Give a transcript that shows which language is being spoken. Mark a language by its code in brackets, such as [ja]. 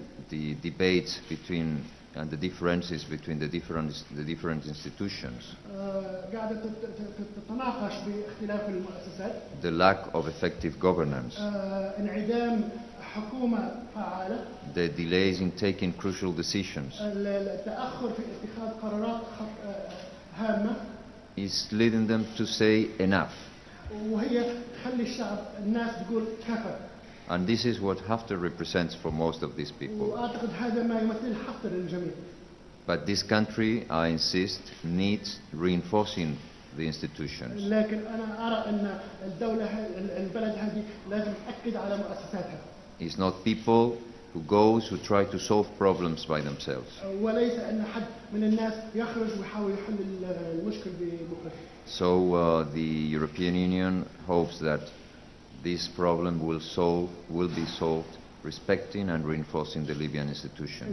[en] the debates between and the differences between the different institutions, [ar] قاعدة تتناقش باختلاف المؤسسات، [en] the lack of effective governance, [ar] انعدام حكومة فعالة، [en] the delays in taking crucial decisions, [ar] التأخر في اتخاذ قرارات هامة, [en] is leading them to say enough. [ar] وهي تخلي الشعب الناس تقول كفى. [en] And this is what Haftar represents for most of these people. [ar] وأعتقد هذا ما يمثل حفتر للجميع. [en] But this country, I insist, needs reinforcing the institutions. [ar] لكن أنا أرى أن البلد هذه لازم تأكد على مؤسساتها. [en] It's not people who try to solve problems by themselves. [ar] وليس أن حد من الناس يخرج ويحاول يحل المشكل بمفرده. [en] So the European Union hopes that this problem will be solved respecting and reinforcing the Libyan institutions.